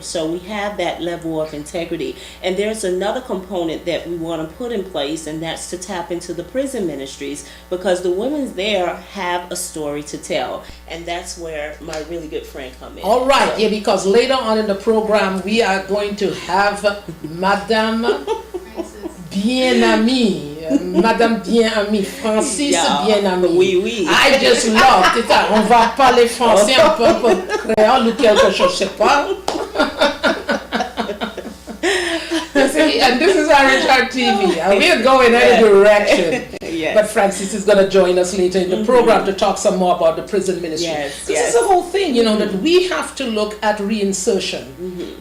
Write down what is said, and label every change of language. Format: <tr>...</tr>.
<en>So we have that level of integrity. And there's another component that we want to put in place, and that's to tap into the prison ministries, because the women there have a story to tell. And that's where my really good friend come in. All right, yeah, because later on in the program, we are going to have Madame Bien-Amie. Madame Bien-Amie, Francis Bien-Amie.</en> <fr>Oui.</fr> <en>I just love it.</en> <fr>On va parler français un peu créole ou quelque chose, je sais pas.</fr> <en>See, and this is RHR TV, and we are going any direction. Yes. But Francis is going to join us later in the program to talk some more about the prison ministry. This is the whole thing, that we have to look at reinsertion.</en>